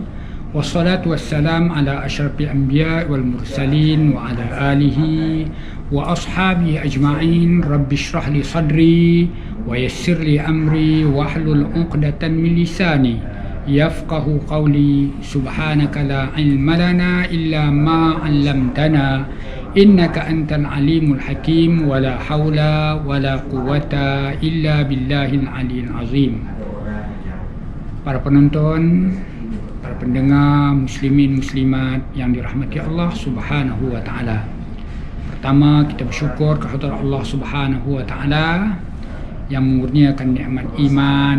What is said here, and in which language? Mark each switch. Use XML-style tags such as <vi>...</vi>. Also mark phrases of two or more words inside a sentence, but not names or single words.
<ar>والصلاة والسلام على أشرف الأنبياء والمرسلين وعلى آله وأصحابه أجمعين. رب اشرح لي صدري ويسر لي أمري واحلل عقدة من لساني يفقهوا قولي. سبحانك لا علم لنا إلا ما علمتنا إنك أنت العليم الحكيم. ولا حول ولا قوة إلا بالله العلي العظيم.</ar> <ms>Para penonton, para pendengar, muslimin muslimat yang dirahmati Allah</ms> <ar>سبحانه وتعالى.</ar> <ms>Pertama, kita bersyukur kehadrat Allah Subhanahu wa taala yang mengurniakan nikmat iman,</ms>